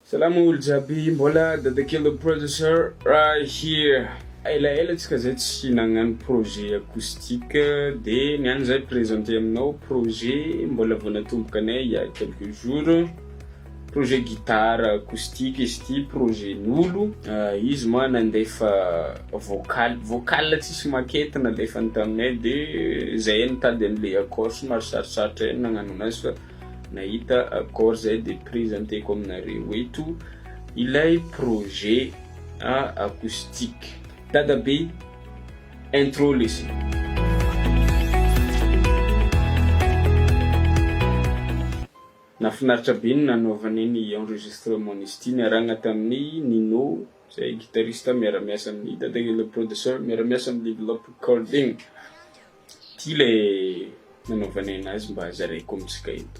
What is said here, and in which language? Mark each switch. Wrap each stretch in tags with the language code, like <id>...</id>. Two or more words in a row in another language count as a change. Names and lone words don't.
<mg>Salamu uljabi mbola Dada Khely The Producer</mg> <en>right here.</en> <mg>Ela tsika zay tsy nagnano</mg> <fr>projet acoustique</fr> <mg>de niany zay présenter aminao projet mbola vao natombokanay</mg> <fr>il y a quelques jours. Projet guitare acoustique izy ty projet n'olo.</fr> <mg>Izy moa nandefa vocal tsisy maquette nalefa taminay de zay nitady an'le accord somary sarosarotra nagnano anazy fa nahita accord zay de présenteko aminareo eto ilay</mg> <fr>projet acoustique.</fr> <mg>Dada be intro lesy. Nafinaritra be nanaovany ny enregistrement izy ty niarahana tamin'ny Nino zay guitariste miara-miasa amin'ny Dada Khely The Producer miara-miasa amin'ny</mg> <en>develop recording.</en> <mg>Ty le nanaovany anazy mba zaraiko amitsika eto.</mg>